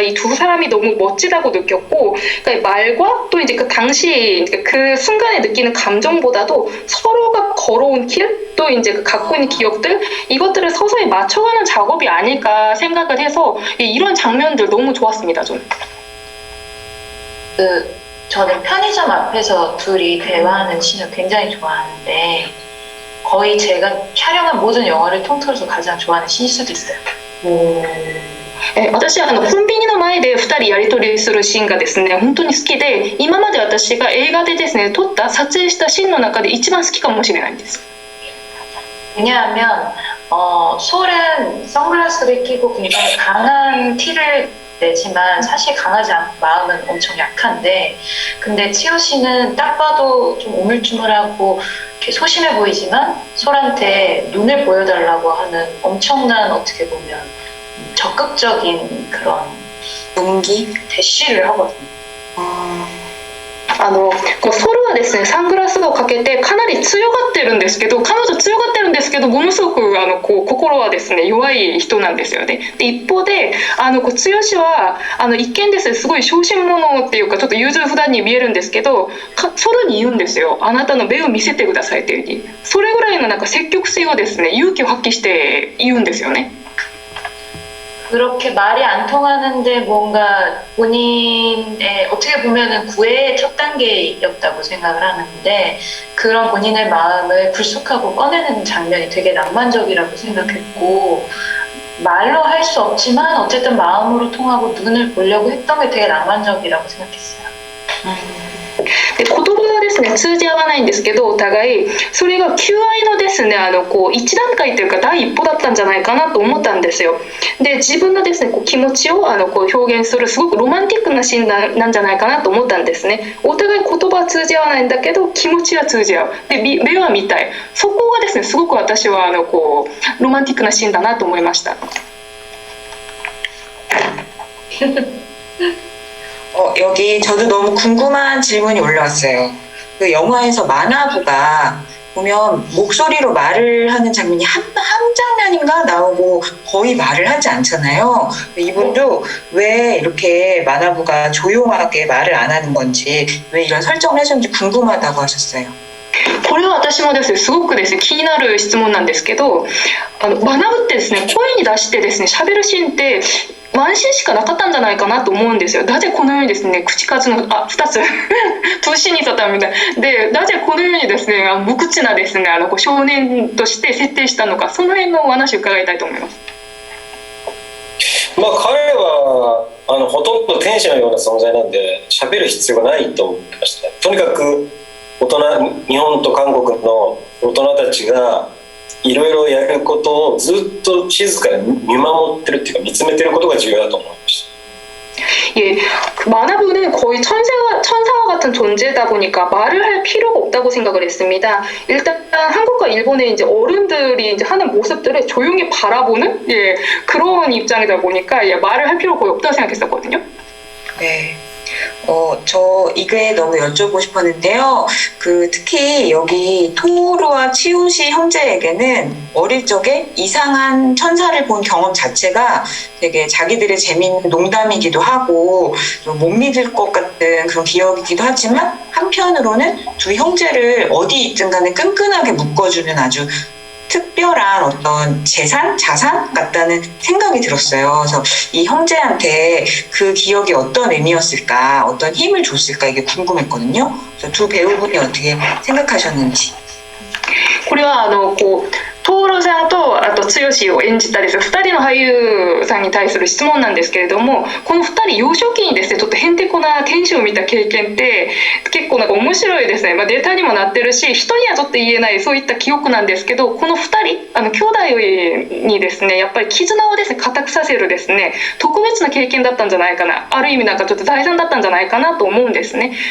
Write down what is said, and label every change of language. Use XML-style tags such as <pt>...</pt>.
<ko>이 두 사람이 너무 멋지다고 느꼈고, 그러니까 말과 또 이제 그 당시 그 순간에 느끼는 감정보다도 서로가 걸어온 길, 또 이제 그 갖고 있는 기억들, 이것들을 서서히 맞춰가는 작업이 아닐까 생각을 해서 이런 장면들 너무 좋았습니다. 저는. 저는 편의점 앞에서 둘이 대화하는 씬을 굉장히 좋아하는데 거의 제가 촬영한 모든 영화를 통틀어서 가장 좋아하는 씬일 수도 있어요.</ko> <ja>私はコンビニの前で2人やり取りするシーンがですね本当に好きで、今まで私が映画でですね撮った撮影したシーンの中で一番好きかもしれないんです。</ja> <ko>왜냐하면 솔은 선글라스를 끼고 굉장히 강한 티를 내지만 사실 강하지 않고 마음은 엄청 약한데, 근데 치호 씨는 딱 봐도 좀 우물쭈물하고 이렇게 소심해 보이지만 솔한테 눈을 보여달라고 하는 엄청난, 어떻게 보면 적극적인 그런 용기? 대시를 하거든요.</ko> <ja>こうソルはですねサングラスをかけてかなり強がってるんですけど、彼女強がってるんですけどものすごくこう心はですね弱い人なんですよね。で一方でこう剛は一見ですねすごい小心者っていうかちょっと優柔不断に見えるんですけど、ソルに言うんですよ。あなたの目を見せてくださいっていう風に。それぐらいのなんか積極性をですね勇気を発揮して言うんですよね。</ja> <ko>그렇게 말이 안 통하는데 뭔가 본인의 어떻게 보면은 구애의 첫 단계였다고 생각을 하는데, 그런 본인의 마음을 불쑥하고 꺼내는 장면이 되게 낭만적이라고 생각했고, 말로 할 수 없지만 어쨌든 마음으로 통하고 눈을 보려고 했던 게 되게 낭만적이라고 생각했어요.</ko> <ja>で言葉はですね通じ合わないんですけど、お互いそれが求愛のですねこう一段階というか第一歩だったんじゃないかなと思ったんですよ。で自分のですねこう気持ちをこう表現するすごくロマンティックなシーンなんじゃないかなと思ったんですね。お互い言葉は通じ合わないんだけど気持ちは通じ合う。で目は見たい。そこがですねすごく私はこうロマンティックなシーンだなと思いました。</ja> <ko>여기 저도 너무 궁금한 질문이 올라왔어요. 그 영화에서 만화부가 보면 목소리로 말을 하는 장면이 한 장면인가 나오고 거의 말을 하지 않잖아요. 이분도 왜 이렇게 마나부가 조용하게 말을 안 하는 건지, 왜 이런 설정을 해줬는지 궁금하다고 하셨어요.</ko> <ja>これは私もですね、すごくですね、気になる質問なんですけど、学ぶってですね、声に出してですね、喋るシーンってワンシーンしかなかったんじゃないかなと思うんですよ。なぜこのようにですね、口数の2つプシにとったみたいで、なぜこのようにですね、無口なですね、こう少年として設定したのか、その辺のお話を伺いたいと思います。まあ彼はほとんど天使のような存在なんで喋る必要がないと思ってました。とにかく日本と韓国の大人たちがいろいろやることをずっと静かに見守ってるっていうか見つめてることが重要だと思いました。</ja> <ko>예, 마나부는 거의 천사와 같은 존재다 보니까 말을 할 필요가 없다고 생각을 했습니다. 일단 한국과 일본의 이제 어른들이 이제 하는 모습들을 조용히 바라보는 그런 입장이다 보니까 말을 할 필요가 거의 없다고 생각했었거든요. 네. 저 이게 너무 여쭤보고 싶었는데요. 특히 여기 토루와 치우시 형제에게는 어릴 적에 이상한 천사를 본 경험 자체가 되게 자기들의 재미있는 농담이기도 하고 좀 못 믿을 것 같은 그런 기억이기도 하지만 한편으로는 두 형제를 어디 있든 간에 끈끈하게 묶어주는 아주 특별한 어떤 자산 같다는 생각이 들었어요. 그래서 이 형제한테 그 기억이 어떤 의미였을까, 어떤 힘을 줬을까 이게 궁금했거든요. 그래서 두 배우분이 어떻게 생각하셨는지.</ko> <ja>これはトールさんとあと剛を演じたです2人の俳優さんに対する質問なんですけれども、この2人幼少期にですねちょっとへんてこな天使を見た経験って結構なんか面白いですね、データにもなってるし人にはちょっと言えないそういった記憶なんですけど、この2人兄弟にですねやっぱり絆をですね固くさせるですね特別な経験だったんじゃないかな、ある意味なんかちょっと財産だったんじゃないかなと思うんですね。</ja>